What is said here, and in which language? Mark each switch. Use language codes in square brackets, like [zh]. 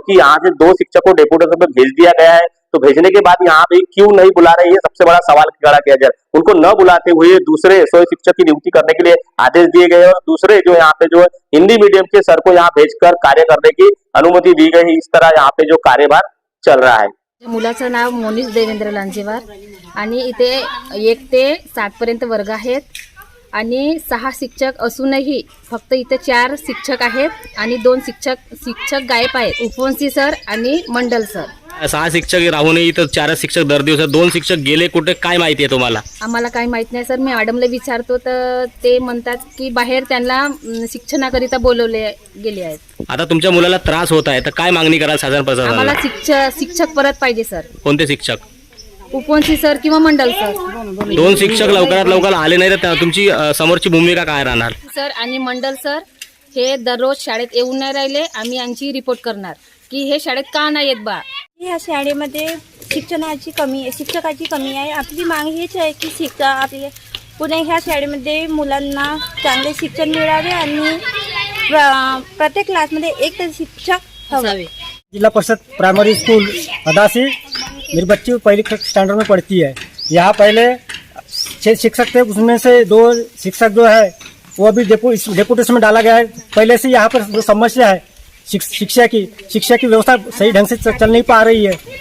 [hi] जबकि यहाँ से 2 शिक्षक को डेपुटेशन पे भेज दिया गया है, तो भेजने के बाद यहाँ पे क्यों नहीं बुला रहे, ये सबसे बड़ा सवाल खड़ा किया जाए। उनको न बुलाते हुए दूसरे 100 शिक्षक की नियुक्ति करने के लिए आदेश दिए गए, और दूसरे जो यहाँ पे जो है हिंदी मीडियम के सर को यहाँ भेजकर कार्य करने की अनुमति दी गई। इस तरह यहाँ पे जो कार्यभार चल रहा है। [mr] मुलाचं नाव मोनिश देवेंद्र लांजेवार, आणि इथे 1 ते 7 पर्यंत वर्ग आहेत, आणि 6 शिक्षक असूनही फक्त इथे 4 शिक्षक आहेत, आणि 2 शिक्षक गायब आहेत, उपवंशी सर आणि मंडल सर। 6 शिक्षक राहूनही इथं 4 शिक्षक दर दिवस, 2 शिक्षक गेले कुठे, काय माहिती आहे तुम्हाला? आम्हाला काही माहित नाही सर, मी मॅडमला विचारतो तर ते म्हणतात की बाहेर त्यांना शिक्षणाकरिता बोलवले गेले आहेत। आता तुमच्या मुलाला त्रास होत आहे, तर काय मागणी कराल शासन आम्हाला प्रशासनाला? शिक्षक परत पाहिजे सर। कोणते शिक्षक? उपवंशी सर किंवा मंडल सर। 2 शिक्षक लवकरात लवकर आले नाही तर तुमची समोरची भूमिका काय राहणार? सर आणि मंडल सर हे दररोज शाळेत येऊन नाही राहिले, आम्ही यांची रिपोर्ट करणार की हे शाळेत का नाही येत बा। या शाळेमध्ये शिक्षणाची कमी आहे, शिक्षकाची कमी आहे. आपली माग हीच आहे की आपले पुणे ह्या शाळेमध्ये मुलांना चांगले शिक्षण मिळावे आणि प्रत्येक क्लासमध्ये एक तरी शिक्षक हवे. [hi] जिला परिषद प्राइमरी स्कूल अदासी, मेरी बच्ची पहली स्टैंडर्ड में पढ़ती है. यहाँ पहले 6 शिक्षक थे, उसमें से 2 शिक्षक जो है वो अभी डेपुटेशन में डाला गया है. पहले से यहाँ पर जो समस्या है शिक्षा की व्यवस्था सही ढंग से चल नहीं पा रही है.